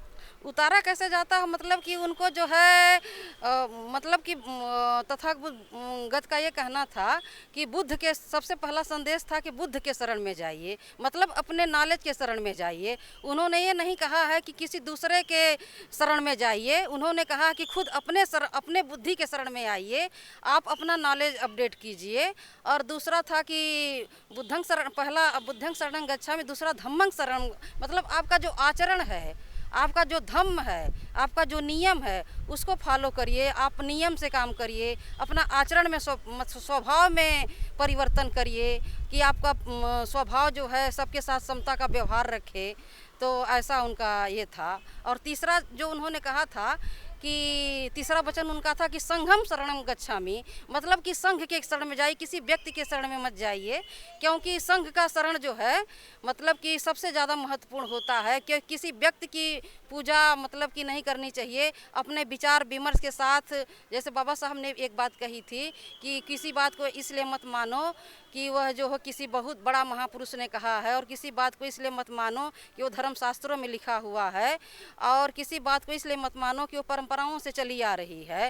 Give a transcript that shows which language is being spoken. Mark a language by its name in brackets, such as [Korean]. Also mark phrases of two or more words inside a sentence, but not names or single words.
[Hindi] उतारा कैसे जाता है मतलब कि उनको जो है मतलब कि तथागत का ये कहना था कि बुद्ध के सबसे पहला संदेश था कि बुद्ध के शरण में जाइए, मतलब अपने नॉलेज के शरण में जाइए। उन्होंने ये नहीं कहा है कि किसी दूसरे के शरण में जाइए, उन्होंने कहा कि खुद अपने बुद्धि के शरण में आइए, आप अपना [English] knowledge update [Hindi] कीजिए। और दूसरा था कि [Pali] बुद्धं शरण, [Hindi] पहला [Pali] बुद्धं शरणं गच्छामि, [Hindi] दूसरा [Pali] धम्मं शरणं, [Hindi] मतलब आपका जो आचरण है, आपका जो धम्म है, आपका जो नियम है, उसको फॉलो करिए। आप नियम से काम करिए, अपना आचरण में स्वभाव में परिवर्तन करिए कि आपका स्वभाव जो है सबके साथ समता का व्यवहार रखे। तो ऐसा उनका ये था। और तीसरा जो उन्होंने कहा था कि तीसरा वचन उनका था कि [Pali] संघम शरणम गच्छामि, [Hindi] मतलब कि संघ के शरण में जाइए, किसी व्यक्ति के शरण में मत जाइए, क्योंकि संघ का शरण जो है मतलब कि सबसे ज़्यादा महत्वपूर्ण होता है। कि किसी व्यक्ति की पूजा मतलब कि नहीं करनी चाहिए, अपने विचार विमर्श के साथ। जैसे बाबा साहब ने एक बात कही थी कि किसी बात को इसलिए मत मानो कि वह जो है किसी बहुत बड़ा महापुरुष ने कहा है, और किसी बात को इसलिए मत मानो कि वो धर्मशास्त्रों में लिखा हुआ है, और किसी बात को इसलिए मत मानो कि वो परंपराओं से चली आ रही है।